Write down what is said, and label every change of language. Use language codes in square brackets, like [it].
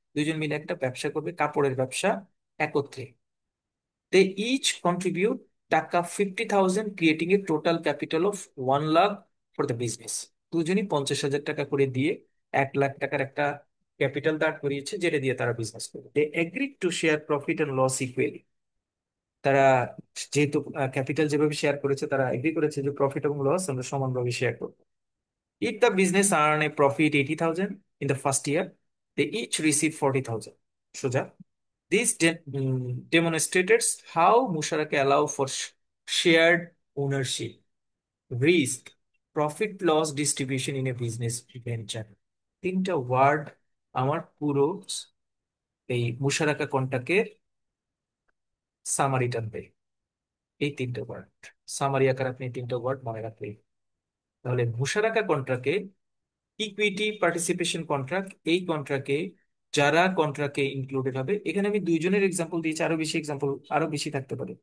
[bn] দুইজন মিলে একটা ব্যবসা করবে, কাপড়ের ব্যবসা একত্রে। [en] They each contribute টাকা 50,000, creating a total capital of 1 lakh for the business. [bn] দুজনই 50,000 টাকা করে দিয়ে 1 লাখ টাকার একটা ক্যাপিটাল দাঁড় করিয়েছে, যেটা দিয়ে তারা বিজনেস করবে। [en] They agree to share profit and loss equally. [bn] তারা যেহেতু ক্যাপিটাল যেভাবে শেয়ার করেছে, তারা এগ্রি করেছে যে প্রফিট এবং লস আমরা সমানভাবে শেয়ার করবো। [en] If the business earn a profit 80,000 in the first year, they each receive 40,000. সোজা, this demonstrates how Musharaka allow for shared ownership, risk, profit loss distribution in a business venture. [bn] তিনটা word আমার পুরো এই মুশারাকা কন্টাকে summary টানবে। এই তিনটা word summary আকারে আপনি এই তিনটা ওয়ার্ড মনে রাখবেন। তাহলে মুশারাকা কন্ট্রাক্টে ইকুইটি পার্টিসিপেশন কন্ট্রাক্ট, এই কন্ট্রাক্টে যারা কন্ট্রাক্টে ইনক্লুডেড হবে, এখানে আমি দুইজনের এক্সাম্পল দিয়েছি, আরো বেশি এক্সাম্পল আরো বেশি থাকতে পারে।